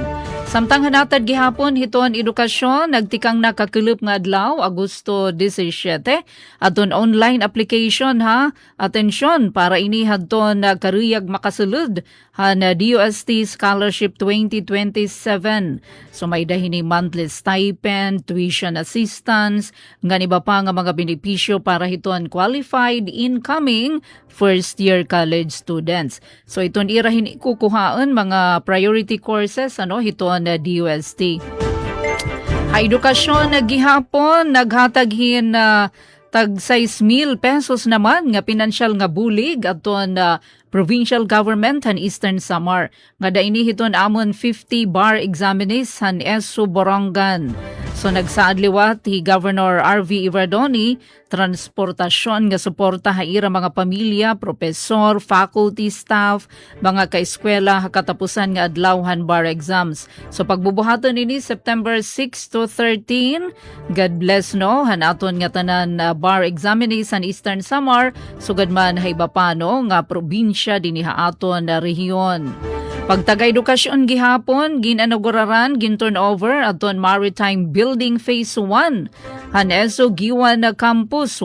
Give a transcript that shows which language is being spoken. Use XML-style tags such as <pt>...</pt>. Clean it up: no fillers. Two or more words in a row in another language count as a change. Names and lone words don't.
<war>Samtang hanatad gihapon hiton edukasyon nagtikang nakakulup nga adlaw Agosto 17 adton</war> <en>online application</en> <war>atensyon para ini hadton karuyag makasulod na DOST Scholarship 2027. So may dahini</war> <en>monthly stipend, tuition assistance,</en> <war>nga iba pa nga mga benepisyo para hiton</war> <en>qualified incoming first year college students.</en> <war>So iton irahin ikukuhaan mga</war> <en>priority courses</en> <war>hiton na DOST. Edukasyon gihapon naghataghin tag 6,000 pesos naman nga pinansyal nga bulig aton</war> <en>provincial government</en> <war>han Eastern Samar. Nga daini hiton amon 50</war> <en>bar examinees</en> <war>han ESO Borongan. So nagsaad liwat hi Governor RV Iverdoni transportasyon nga suporta haira mga pamilya, professor,</war> <en>faculty staff,</en> <war>mga kaeskwela katapusan nga adlawhan</war> <en>bar exams.</en> <war>So pagbubuhaton ini September 6 to 13.</war> <en>God bless</en> <war>han aton nga tanan</war> <en>bar examinees</en> <war>han Eastern Samar sugad man hayba pa nga probinsya dinhi aton rehiyon. Pagtagay edukasyon gihapon, ginanaguraran, gin-turnover aton Maritime Building Phase 1. Han ESO Giwan na campus.</war>